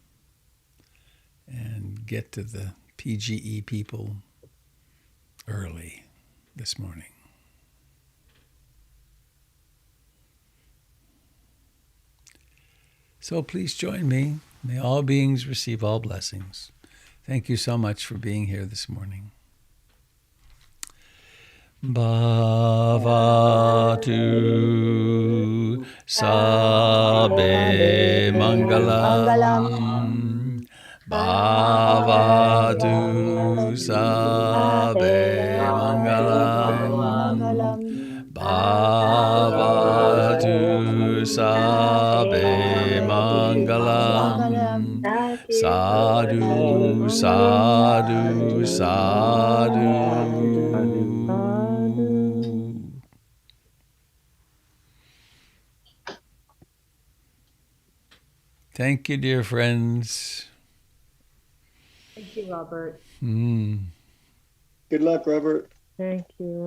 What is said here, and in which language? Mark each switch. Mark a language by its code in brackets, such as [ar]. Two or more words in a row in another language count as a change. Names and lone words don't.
[en] and get to the PGE people early this morning. So please join me. May all beings receive all blessings. Thank you so much for being here this morning. [pi] Bhavatu Sabe Mangalam. Bhavatu Sabe Mangalam. Bhavatu Sabe Mangalam. Sadhu, sadhu, sadhu. [en] Thank you, dear friends. Thank you, Robert. Good luck, Robert. Thank you.